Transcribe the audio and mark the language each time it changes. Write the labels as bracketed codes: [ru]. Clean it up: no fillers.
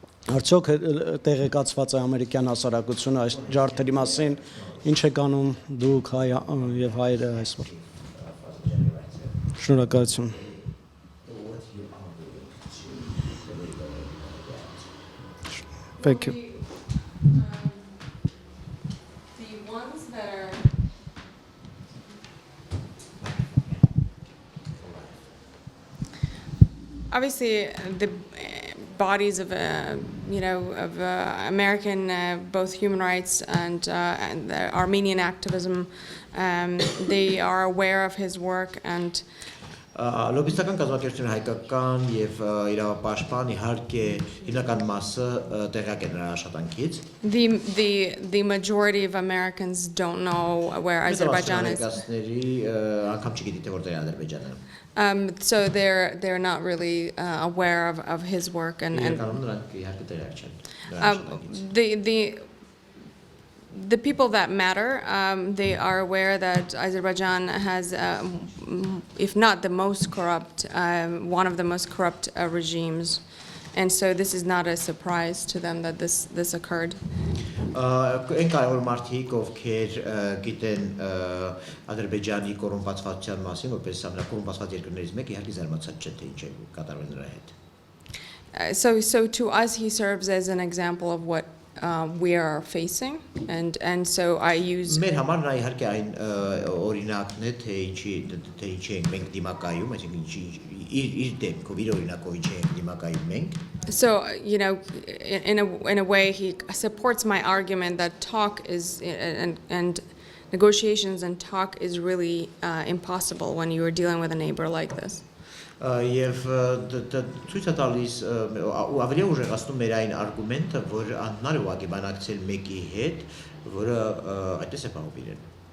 [hy] Արդյոք տեղեկացված է ամերիկյան հասարակությունը այս ջարդերի մասին, ինչ եք անում դուք եւ հայերը այսօր։ Շնորհակալություն։ [en] Thank you. The ones that are obviously the bodies of American both human rights and the Armenian activism, they are aware of his work and. [hy] Լոբիստական կազմակերպությունը հայկական եւ իրավապաշտպան իհարկե հիմնական մասը տեղյակ է նրա աշխատանքից [en] The majority of Americans don't know where Azerbaijan is. [hy] Անգամ չգիտի թե որտեղ է Ադրբեջանը [en] So they're not really aware of his work and the people that matter, they are aware that Azerbaijan has, if not the most corrupt, one of the most corrupt regimes. And so this is not a surprise to them that this occurred. [hy] Այն կարևոր մարդիկ, ովքեր գիտեն Ադրբեջանի կոռումպացվածության մասին, որպես ամենակոռումպացված երկրներից մեկը, իհարկե զարմացած չեն, թե ինչ է կատարվել նրա հետ. [en] So to us he serves as an example of what we are facing and so I use [hy] Մեր համար նա իհարկե այն օրինակն է թե ինչի ենք մենք դիմակայում, այսինքն իր դեմքով իր օրինակով ինչի ենք դիմակայում մենք [en] So in a way he supports my argument that talk is and negotiations and talk is really impossible when you are dealing with a neighbor like this. [hy] Եվ ցույց է տալիս ու ավելի ուժեղացնում մեր այն արգումենտը, որ անդնար է ուղղակի բանակցել մեկի հետ, որը այդպես է պահում իրեն։